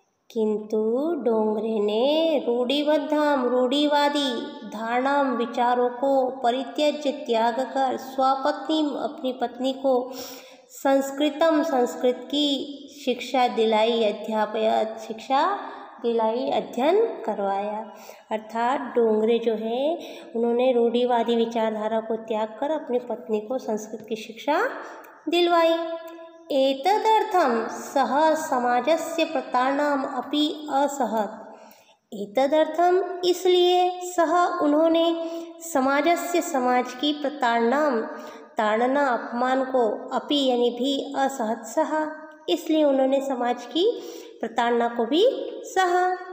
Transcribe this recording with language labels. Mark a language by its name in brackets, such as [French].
[Hindi] किंतु डोंगरे ने रूढ़िवादी धारणां विचारों को [Sanskrit] परित्यज्य [Hindi] त्याग कर स्वपत्नी अपनी पत्नी को संस्कृत की शिक्षा दिलाई, [Sanskrit] अध्यापयत [Hindi] शिक्षा दिलाई, अध्ययन करवाया। अर्थात डोंगरे जो है उन्होंने रूढ़िवादी विचारधारा को त्याग कर अपनी पत्नी को संस्कृत की शिक्षा दिलवाई। [Sanskrit] एतदर्थं सः समाजस्य प्रताड़नाम् अपि असहत। [Hindi] एतदर्थम इसलिए सह उन्होंने [Sanskrit] समाजस्य [Hindi] समाज की ताड़ना अपमान को अपि यानी भी [Sanskrit] असहत [Hindi] सहा, इसलिए उन्होंने समाज की प्रताड़ना को भी सहा।